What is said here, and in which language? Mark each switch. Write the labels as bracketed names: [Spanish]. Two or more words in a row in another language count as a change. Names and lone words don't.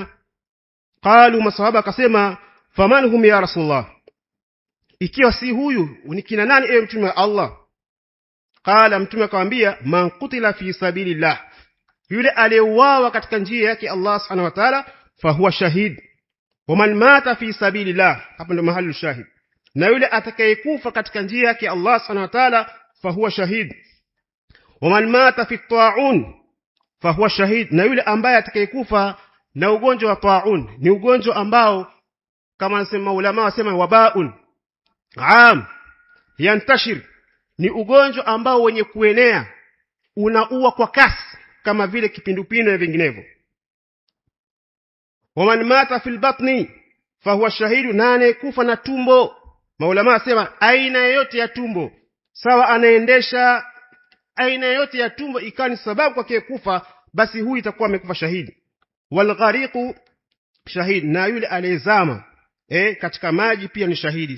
[Swahili] Qalu, maswahaba akasema, [Arabic] فمن هم يا رسول الله, [Swahili] ikiwa si huyu ni kina nani ewe Mtume wa Allah? Qala, Mtume akamwambia, [Arabic] من قتل في سبيل الله, [Swahili] yule aliyeuawa katika njia yake Allah [Arabic] سبحانه وتعالى, فهو شهيد. ومن مات في سبيل الله, [Swahili] hapa ndo mahali shahid, na yule atakayekufa katika njia yake Allah [Arabic] سبحانه وتعالى, فهو شهيد. ومن مات في طاعون فهو شهيد, [Swahili] na yule ambaye atakayekufa na ugonjwa wa ta'un, ni ugonjwa ambao kama nasema ulama wasema [Arabic] وباء عام ينتشر, [Swahili] ni ugonjwa ambao wenye kuenea, unaua kwa kasi kama vile kipindupindu na vinginevyo. [Arabic] ومن مات في البطن فهو شهيد, [Swahili] na anayekufa na tumbo, maulama wasema aina yote ya tumbo, sawa anaendesha aina yote ya tumbo ikani sababu kwa kufa, basi huyu itakuwa amekufa shahidi. [Arabic] والغريق شهيد, [Swahili] na yule aliyezama katika maji pia ni shahidi.